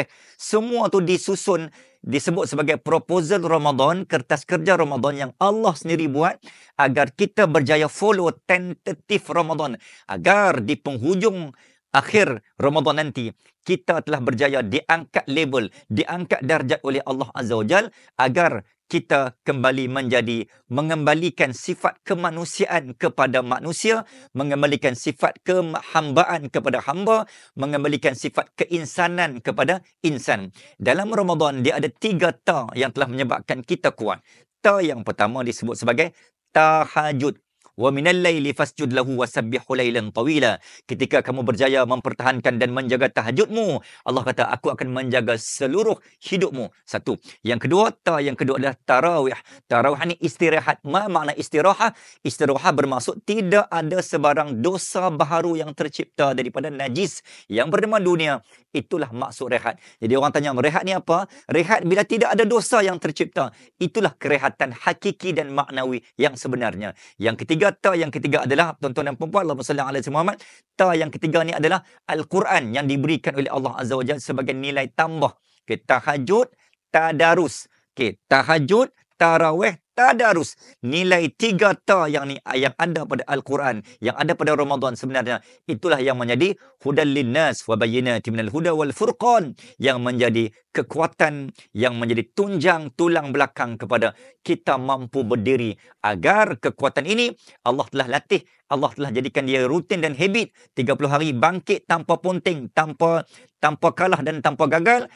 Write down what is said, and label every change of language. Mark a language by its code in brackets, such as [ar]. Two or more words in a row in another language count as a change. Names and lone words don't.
[ms] Semua tu disusun, disebut sebagai proposal Ramadan, kertas kerja Ramadan yang Allah sendiri buat agar kita berjaya [en] follow tentative [ms] Ramadan. Agar di penghujung akhir Ramadan nanti, kita telah berjaya diangkat label, diangkat darjat oleh Allah [ar] عز وجل, [ms] agar kita kembali mengembalikan sifat kemanusiaan kepada manusia, mengembalikan sifat kehambaan kepada hamba, mengembalikan sifat keinsanan kepada insan. Dalam Ramadan, dia ada 3 ta yang telah menyebabkan kita kuat. Ta yang pertama disebut sebagai tahajud. [ar] ومن الليل فاسجد له وسبحه ليلا طويلا. [ms] Ketika kamu berjaya mempertahankan dan menjaga tahajudmu, Allah kata, aku akan menjaga seluruh hidupmu. Satu. Yang kedua, yang kedua adalah tarawih. Tarawih ni istirahat. Ma makna istirahat? Istirahat bermaksud tidak ada sebarang dosa baharu yang tercipta daripada najis yang bernama dunia. Itulah maksud rehat. Jadi orang tanya, rehat ni apa? Rehat bila tidak ada dosa yang tercipta. Itulah kerehatan hakiki dan maknawi yang sebenarnya. Yang ketiga, yang ketiga adalah, tuan-tuan dan puan-puan, [ar] اللهم صل على محمد. [ms] Yang ketiga ni adalah Al-Quran yang diberikan oleh Allah [ar] عز وجل [ms] sebagai nilai tambah. Tahajud, tadarus. Tahajud, tarawih, tadarus. Nilai 3 ta yang ada pada Al-Quran, yang ada pada Ramadan sebenarnya, itulah yang menjadi [ar] هدى للناس وبينات من الهدى والفرقان, [ms] yang menjadi kekuatan, yang menjadi tunjang tulang belakang kepada kita mampu berdiri. Agar kekuatan ini Allah telah latih, Allah telah jadikan dia rutin dan habit. 30 hari bangkit tanpa ponting, tanpa kalah dan tanpa gagal.